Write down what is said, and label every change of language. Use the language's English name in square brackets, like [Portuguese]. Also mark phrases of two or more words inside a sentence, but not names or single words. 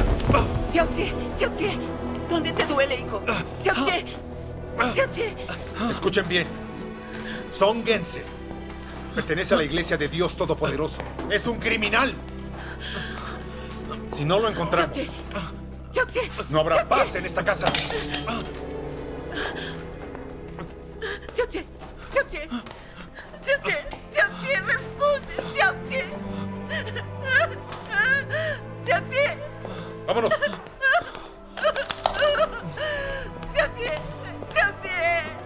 [Spanish] Xiaozie, Xiaozie, ¿dónde te duele, hijo? Xiaozie, Xiaozie. Escuchen bien. Song Gense pertenece a la Iglesia de Dios Todopoderoso. Es un criminal. Si no lo encontramos, Xiaozie, no habrá Xiaozie. paz en esta casa. Xiaozie, Xiaozie, Xiaozie, Xiaozie, responde, Xiaozie. Xiaozie. ¡Vámonos! Xiaozie, Xiaozie.